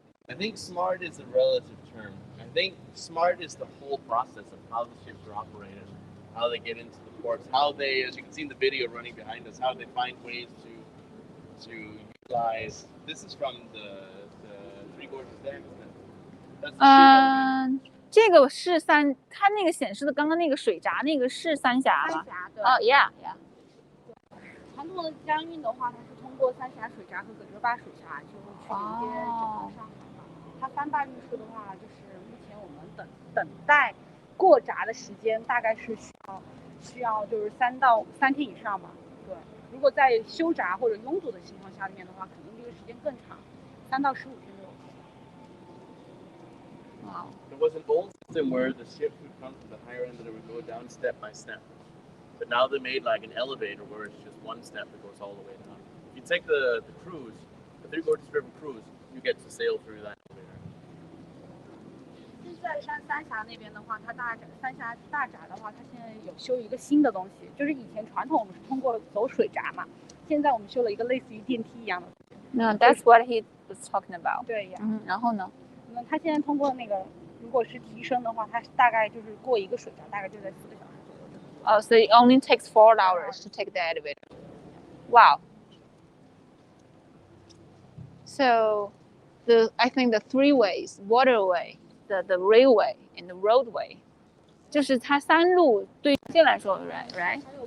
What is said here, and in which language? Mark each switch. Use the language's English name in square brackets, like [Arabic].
[English] I think smart is a relative term. I think smart is the whole process of how the ships are operated, how they get into the ports, how they, as you can see in the video running behind us, how they find ways to utilize. This is from the Three Gorges Dam, isn't it? That's the ship. [Chinese] 这个是它那个显示的刚刚那个水闸那个是三峡吗？三峡对。 [English] 哦 ，yeah。 [Chinese] 传统的江运的话，它是通过三峡水闸和葛洲坝水闸，就去连接整个上海嘛。它三坝运输的话，就是目前我们等待过闸的时间大概是需要就是3天以上嘛。对，如果在修闸或者拥堵的情况下面的话，肯定这个时间更长，3到15天都有。 [English] Wow. There was an old system where the ships would come to the higher end and it would go down step by step. But now they made like an elevator where it's just one step that goes all the way down. If you take the cruise, the Three Gorges River cruise, you get to sail through that elevator. [Chinese] 现在三峡那边的话，三峡大闸的话，它现在有修一个新的东西，就是以前传统我们是通过走水闸嘛，现在我们修了一个类似于电梯一样的。 [English] No, that's what he was talking about. [Chinese] 对呀。然后呢？它现在通过那个，如果是提升的话，它大概就是过一个水闸，大概就在4个小时左右。 [English] Oh, so it only takes 4 hours to take the elevator. Wow. So, I think the three ways, waterway, the railway, and the roadway, [Chinese] 就是它3路对这来说 [English] right?